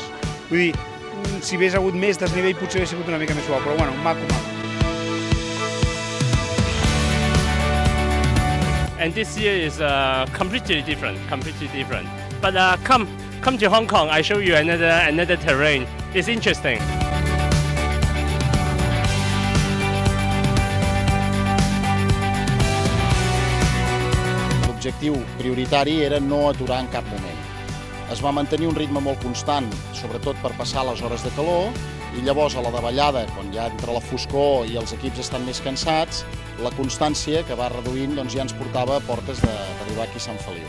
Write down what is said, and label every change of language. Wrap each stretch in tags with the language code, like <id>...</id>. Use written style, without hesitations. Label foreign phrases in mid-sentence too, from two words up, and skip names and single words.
<ca>Vull dir, si hagués hagut més desnivell potser hauria sigut una mica més suau, però bueno, maco.</ca> <en>And this year is completely different. But come to Hong Kong, I show you another terrain. It's interesting.</en> <ca>L'objectiu prioritari era no aturar en cap moment. Es va mantenir un ritme molt constant, sobretot per passar les hores de calor, i llavors a la davallada, quan ja entra la foscor i els equips estan més cansats, la constància que va reduint ja ens portava a portes d'arribar aquí a Sant Feliu.</ca>